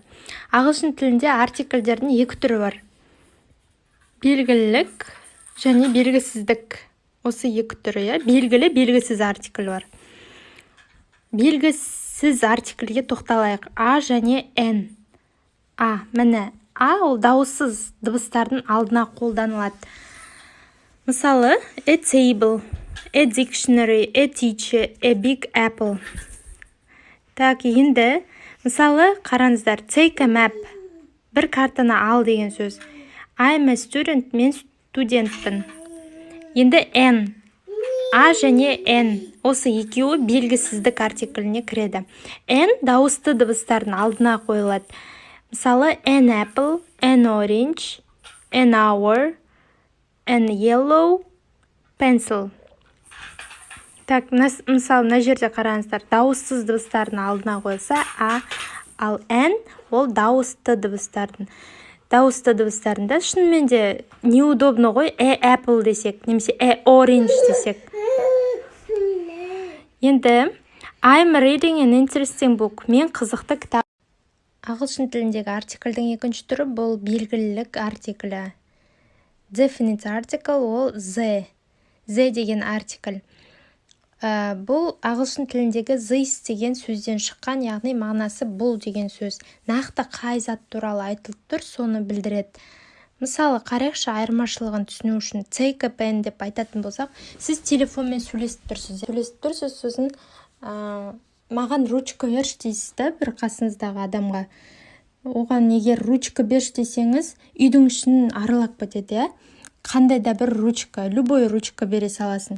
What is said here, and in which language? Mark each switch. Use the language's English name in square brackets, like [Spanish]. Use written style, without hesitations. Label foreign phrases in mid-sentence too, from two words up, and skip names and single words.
[Kazakh] Ағылшын тілінде артикльдердің екі түрі бар. Белгілілік және белгісіздік. Осы екі түрі, белгілі, белгісіз артикль бар. Белгісіз артикльге тоқталайық. А және Н. Міне, ол дауыссыз дыбыстардың алдына қолданылады. Мысалы, [English] a table, a dictionary, a teacher, a big apple. [Kazakh] Так, енді, мысалы, қараңыздар, [English] take a map, [Kazakh] бір картаны ал деген сөз. [English] I'm a student, [Kazakh] мен студентпін. Енді N, A және N, осы екеуі белгісіздік артикліне кіреді. N дауысты дыбыстардың алдына қойылады. Мысалы, [English] an apple, an orange, an hour, an yellow pencil. [Kazakh] Так, мысалы, мына жерде қараңыздар, дауыссыз дыбыстардың алдына қойылса A, ал N ол дауысты дыбыстардың. Дауысты дыбыстарында шынымен де неудобно ғой, apple десек, немесе orange десек. [English] Енді I'm reading an interesting book. [Kazakh] Мен қызықты кітап. Ағылшын тіліндегі артикльдің екінші түрі бұл белгілілік артиклі. [English] Definite article [Kazakh] ол the. The деген артикль. Бұл ағылшын тіліндегі this деген сөзден шыққан, яғни мағынасы бұл деген сөз. Нақты қай зат туралы айтылып тұр, соны білдіреді. Мысалы, қарайықшы, айырмашылығын түсіну үшін [English] take a pen [Kazakh] деп айтатын болсақ, сіз телефонмен сөйлесіп тұрсыз, сосын маған ручка берші дейсіз да, бір қасыңыздағы адамға. Оған егер ручка берші десеңіз, үйдің ішін аралап кетеді, қандай да бір ручка, [Russian] любой ручка [Kazakh] бере саласын.